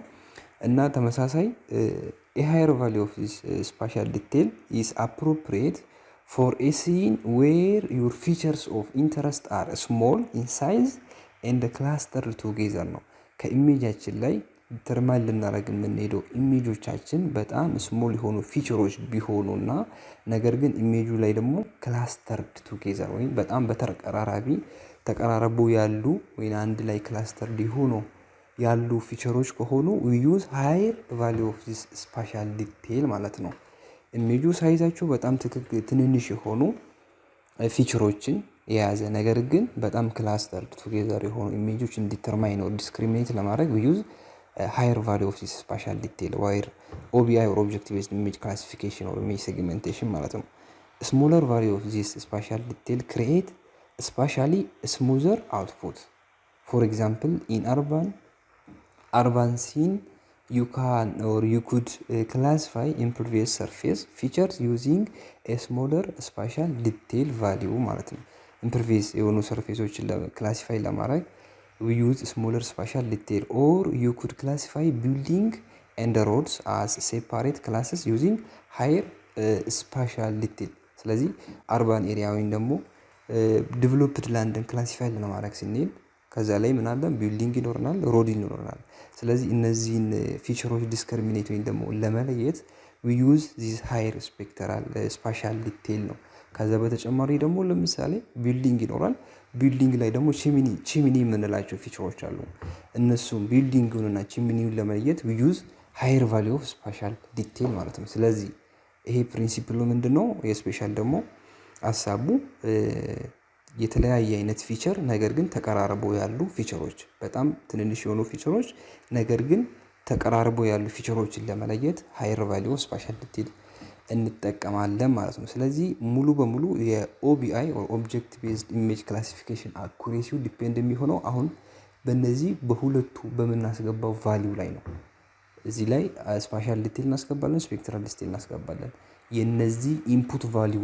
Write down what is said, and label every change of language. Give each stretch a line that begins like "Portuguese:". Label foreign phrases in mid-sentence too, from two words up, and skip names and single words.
Amharic: እና ተመሳሳይ
English: higher value of this spatial detail is appropriate for a scene where your features of interest are small in size and cluster together
Amharic: ነው። ከኢሜጃችን ላይ ተርማል ልናደርግ የምንሄደው ኢሜጆቻችን በጣም ስሞል የሆኑ ፊቸሮች ቢሆኑና ነገር ግን ኢሜጁ ላይ ደግሞ
English: clustered together
Amharic: ወይም በጣም ተቀራረቡ ያሉ ወይም አንድ ላይ ክላስተርድ ሆኖ ያሉ ፊቸሮች ከሆኑ
English: we use higher value of this spatial detail
Amharic: ማለት ነው። ኢሜጁ ሳይዛቸው በጣም ትንንሽ የሆኑ ፊቸሮችን የያዘ ነገር ግን በጣም
English: clustered together
Amharic: የሆኑ ኢሜጆችን
English: determine or discriminate ለማድረግ we use higher value of this spatial detail where OBI or objective based image classification or image segmentation
Amharic: ማለት ነው።
English: smaller value of this spatial detail create spatially smoother output. For example, in urban scene you can or you could classify impervious surface features using a smaller spatial detail value
Amharic: ማለት ነው።
English: impervious
Amharic: የሆኑ ሰርፌሶችን ክላሲፋይ ለማድረግ
English: we use smaller spatial detail or you could classify building and roads as separate classes using higher spatial detail። ስለዚህ
Amharic: አርባን ኤሪያ ወይም ደግሞ
English: developed land
Amharic: ክላሲፋይ ለማድረግ ስንል ከዛ ላይ ምን አለ ቢልዲንግ ይኖርናል፣ ሮድ ይኖርናል። ስለዚህ እነዚህን ፊቸሮች ዲስክሪሚኔት ወይም ደግሞ ለመለየት
English: we use this higher spectral spatial detail
Amharic: ነው። ከዛ በተጨማሪ ደግሞ ለምሳሌ ቢልዲንግ ይኖራል። ቢልዲንግ ላይ ደግሞ ቺሚኒ የምንላቸው ፊቸሮች አሉ። እነሱም ቢልዲንጉንና ቺሚኒውን ለመለየት
English: we use higher value of spatial detail
Amharic: ማለት ነው። ስለዚህ ይሄ ፕሪንሲፕሉ ምንድነው? የስፔሻል ደግሞ ሀሳቡ የተለያየ አይነት ፊቸር ነገር ግን ተቀራርበው ያሉ ፊቸሮች በጣም ትንንሽ የሆኑ ፊቸሮች ነገር ግን ተቀራርበው ያሉ ፊቸሮችን ለመለየት
English: higher value spatial detail
Amharic: እንጠቀማለን ማለት ነው። ስለዚህ ሙሉ በሙሉ የኦቢአይ
English: or object based image classification
Amharic: አኩሬሲው ዲፔንድ የሚሆነው አሁን በእነዚህ በሁለቱ በምናስገባው ቫልዩ ላይ ነው። እዚህ ላይ
English: spatial detail
Amharic: እናስገባለን፣
English: spectral detail
Amharic: እናስገባለን። የነዚህ
English: input value